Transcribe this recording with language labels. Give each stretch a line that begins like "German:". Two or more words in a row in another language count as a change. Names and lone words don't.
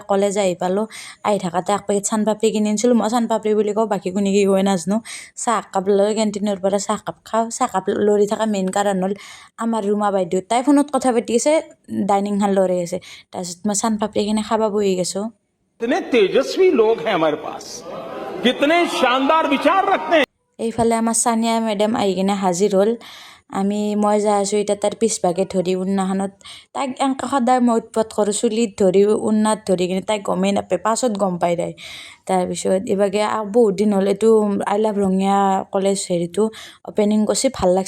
Assamese: কলেজ আহি পালোঁ, আহি থাকোঁতে এক পেকেট চানপাপৰি কিনি আনিছিলোঁ। মই চানপাপৰি বুলি কওঁ, বাকী কোনে কি কয় নাজানো। চাহ একাপ লৈ কেণ্টিনৰ পৰা চাহকাপ খাওঁ। চাহকাপ লৰি থকা মেইন কাৰণ হ'ল আমাৰ ৰুমা বাইদেউ, তাই ফোনত কথা পাতি আছে, ডাইনিংখন লৰাই আছে। তাৰপিছত মই চানপাপৰিখিনি খাব বহি গৈছোঁ।
Hindi: कितने तेजस्वी लोग हैं हमारे पास, कितने शानदार विचार रखते हैं।
Assamese: এইফালে আমাৰ চানিয়া মেডাম আহি কিনে হাজিৰ হ'ল। মই যাই আছোঁ এতিয়া তাইৰ পিছভাগে ধৰি উন্নাখনত। তাইক এনেকৈ সদায় মই উৎপাত কৰোঁ, চুলিত ধৰি উন্নাত ধৰি কিনে, তাইক গমেই নাপায়, পাছত গম পায় তাই। তাৰপিছত এইভাগে বহুত দিন হ'ল এইটো
English: I love
Assamese: ৰঙিয়া কলেজ হেৰিটো অ'পেনিং কৰিছে, ভাল লাগছে।